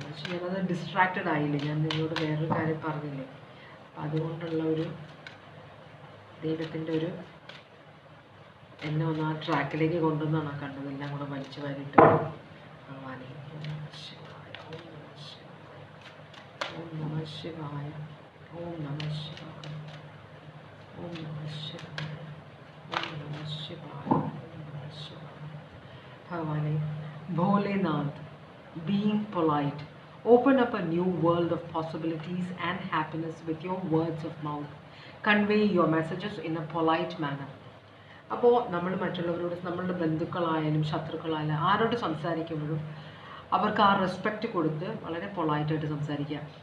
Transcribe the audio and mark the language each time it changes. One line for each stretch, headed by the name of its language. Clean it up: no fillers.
Malayalam: ഞാനത് ഡിസ്ട്രാക്റ്റഡ് ആയില്ലേ, ഞാൻ നിങ്ങളോട് വേറൊരു കാര്യം പറഞ്ഞില്ലേ. അതുകൊണ്ടുള്ള ഒരു ദൈവത്തിൻ്റെ ഒരു എന്നെ ഒന്ന് ആ ട്രാക്കിലേക്ക് കൊണ്ടുവന്നാണ് ആ കണ്ടത്. എല്ലാം കൂടെ വലിച്ചു വാരിയിട്ട് ഭഗവാനെ.
Sanskrit: ഓം നമഃ ശിവായ, ഓം നമഃ ശിവായ, ഓം നമഃ ശിവായ, ഓം നമഃ ശിവായ, ഓം നമഃ ശിവായ, ഓം നമഃ ശിവായ, ഓം നമഃ ശിവായ.
English: ഭഗവാനെ, Bholenath, being polite, open up a new world of possibilities and happiness with your words of mouth. Convey your messages in a polite manner.
Malayalam: അപ്പോൾ നമ്മൾ മറ്റുള്ളവരോട്, നമ്മളുടെ ബന്ധുക്കളായാലും ശത്രുക്കളായാലും ആരോട് സംസാരിക്കുമ്പോഴും അവർക്ക് ആ റെസ്പെക്റ്റ് കൊടുത്ത് വളരെ പൊളൈറ്റായിട്ട് സംസാരിക്കുക.